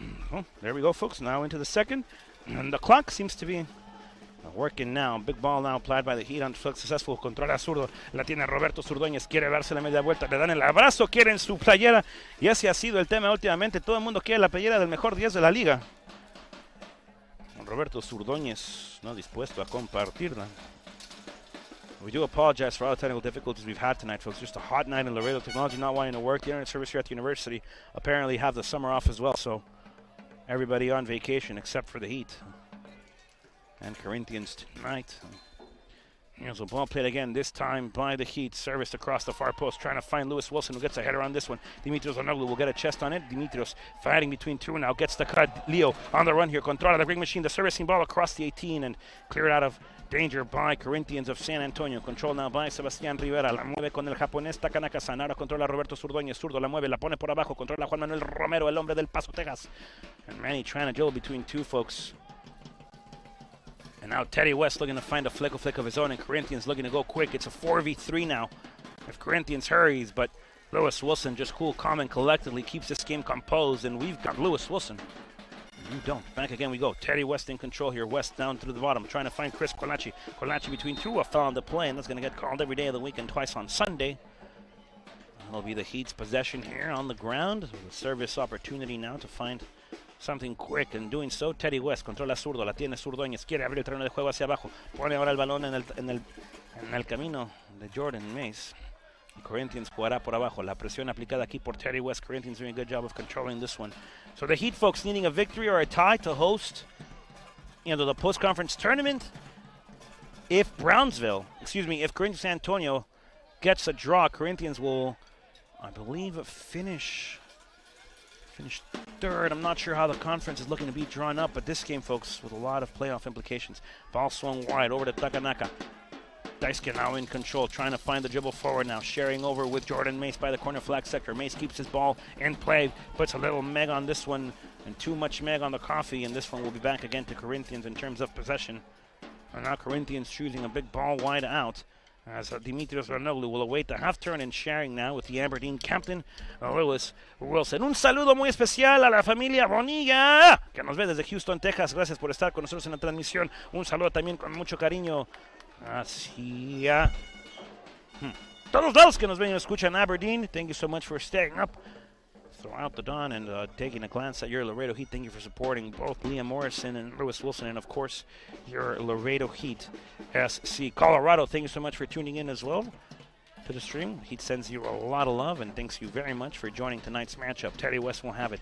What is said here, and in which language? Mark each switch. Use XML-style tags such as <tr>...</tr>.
<en>Well, there we go, folks. Now into the second. And the clock seems to be working now. Big ball now applied by the Heat. Unsuccessful.</en> <es>Controla zurdo. La tiene Roberto Zurdoñez. Quiere darse la media vuelta. Le dan el abrazo. Quieren su playera. Y ese ha sido el tema últimamente. Todo el mundo quiere la playera del mejor 10 de la liga. Roberto Zurdoñez no dispuesto a compartirla.</es> <en>We do apologize for all the technical difficulties we've had tonight, folks. Just a hot night in Laredo. Technology not wanting to work. The internet service here at the university apparently have the summer off as well, so everybody on vacation except for the Heat and Corinthians tonight. Here's a ball played again, this time by the Heat. Serviced across the far post, trying to find Lewis Wilson, who gets a header on this one. Dimitrios Onoglu will get a chest on it. Dimitrios fighting between two now, gets the cut. Leo on the run here.</en> <es>Controla</es> <en>the Greek machine, the servicing ball across the 18 and cleared out of danger by Corinthians of San Antonio. Control now by Sebastián Rivera.</en> <es>La mueve con el japonés Takanaka-san. Ahora controla Roberto Zurdoñez. Zurdo la mueve, la pone por abajo. Controla Juan Manuel Romero, el hombre del Paso, Texas.</es> <en>And Manny trying to duel between two folks. And now Teddy West looking to find a flick of his own, and Corinthians looking to go quick. It's a 4v3 now. If Corinthians hurries, but Lewis Wilson just cool, calm, and collectively keeps this game composed, and we've got Lewis Wilson. You don't. Back again we go. Teddy West in control here. West down through the bottom, trying to find Chris Colaci. Colaci between two, a foul on the play, and that's going to get called every day of the week and twice on Sunday. That'll be the Heat's possession here on the ground. The service opportunity now to find something quick, and doing so, Teddy West</en> <es>controla zurdo, la tiene Zurdoñez, quiere abrir el terreno de juego hacia abajo, pone ahora el balón en el camino de Jordan Mace. Corinthians jugará por abajo, la presión aplicada aquí por Teddy West.</es> <en>Corinthians doing a good job of controlling this one. So the Heat folks needing a victory or a tie to host, the post-conference tournament. If Corinthians San Antonio gets a draw, Corinthians will, I believe, finish third. I'm not sure how the conference is looking to be drawn up, but this game, folks, with a lot of playoff implications. Ball swung wide over to Takanaka. Daisuke now in control, trying to find the dribble forward now, sharing over with Jordan Mace by the corner flag sector. Mace keeps his ball in play, puts a little meg on this one, and too much meg on the coffee, and this one will be back again to Corinthians in terms of possession. And now Corinthians choosing a big ball wide out, as Dimitrios Onoglu will await the half turn and sharing now with the Aberdeen captain, Lewis Wilson.</en> <es>Un saludo muy especial a la familia Bonilla, que nos ve desde Houston, Texas. Gracias por estar con nosotros en la transmisión. Un saludo también con mucho cariño hacia todos los que nos ven y nos escuchan en Aberdeen.</es> <en>Thank you so much for staying up throughout the dawn and taking a glance at your Laredo Heat. Thank you for supporting both Liam Morrison and Lewis Wilson, and of course your Laredo Heat SC. Colorado, thank you so much for tuning in as well to the stream. Heat sends you a lot of love and thanks you very much for joining tonight's matchup. Teddy West will have it.</en>